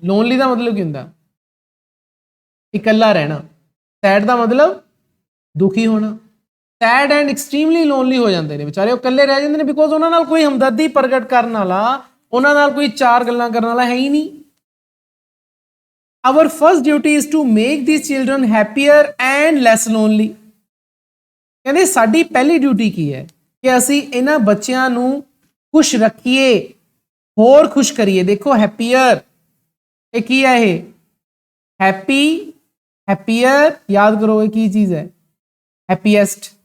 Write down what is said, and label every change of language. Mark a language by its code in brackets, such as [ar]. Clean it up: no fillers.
[pa] Lonely ਦਾ ਮਤਲਬ ਕੀ ਹੁੰਦਾ? ਇਕੱਲਾ ਰਹਿਣਾ। ਸੈਡ ਦਾ ਮਤਲਬ ਦੁਖੀ ਹੋਣਾ। ਸੈਡ ਐਂਡ ਐਕਸਟ੍ਰੀਮਲੀ ਲੋਨਲੀ ਹੋ ਜਾਂਦੇ ਨੇ ਵਿਚਾਰੇ, ਉਹ ਇਕੱਲੇ ਰਹਿ ਜਾਂਦੇ ਨੇ ਬਿਕੋਜ਼ ਉਹਨਾਂ ਨਾਲ ਕੋਈ ਹਮਦਰਦੀ ਪ੍ਰਗਟ ਕਰਨ ਵਾਲਾ, ਉਹਨਾਂ ਨਾਲ ਕੋਈ ਚਾਰ ਗੱਲਾਂ ਕਰਨ ਵਾਲਾ ਹੈ ਹੀ ਨਹੀਂ। [en] Our first duty is to make these children happier and less lonely। [pa] ਕਹਿੰਦੇ ਸਾਡੀ ਪਹਿਲੀ ਡਿਊਟੀ ਕੀ ਹੈ ਕਿ ਅਸੀਂ ਇਹਨਾਂ ਬੱਚਿਆਂ ਨੂੰ ਖੁਸ਼ ਰੱਖੀਏ, ਹੋਰ ਖੁਸ਼ ਕਰੀਏ। ਦੇਖੋ ਹੈਪੀਅਰ, ਇਹ ਕੀ ਹੈ? ਇਹ ਹੈਪੀ, ਹੈਪੀਅਰ, ਯਾਦ ਕਰੋ ਇਹ ਕੀ ਚੀਜ਼ ਹੈ? ਹੈਪੀਐਸਟ।